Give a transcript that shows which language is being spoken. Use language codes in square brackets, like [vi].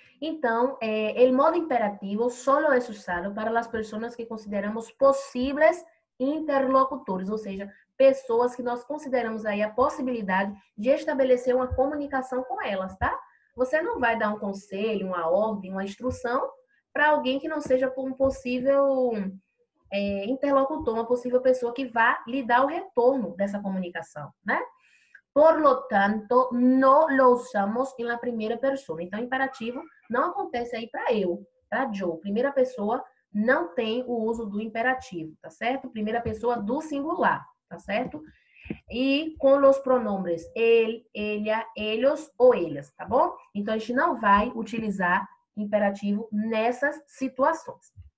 [pt] Então, o modo imperativo solo é usado para as pessoas que consideramos possíveis interlocutores, ou seja, pessoas que nós consideramos aí a possibilidade de estabelecer uma comunicação com elas, tá? Você não vai dar um conselho, uma ordem, uma instrução para alguém que não seja um possível interlocutor, uma possível pessoa que vá lhe dar o retorno dessa comunicação, né? [es] Por lo tanto, no lo usamos en la primera persona. [pt] Então, imperativo não acontece aí para eu, para Joe. Primeira pessoa não tem o uso do imperativo, tá certo? Primeira pessoa do singular, tá certo? E com os pronombres ele, ella, ellos ou elas, tá bom? Então, a gente não vai utilizar imperativo nessas situações.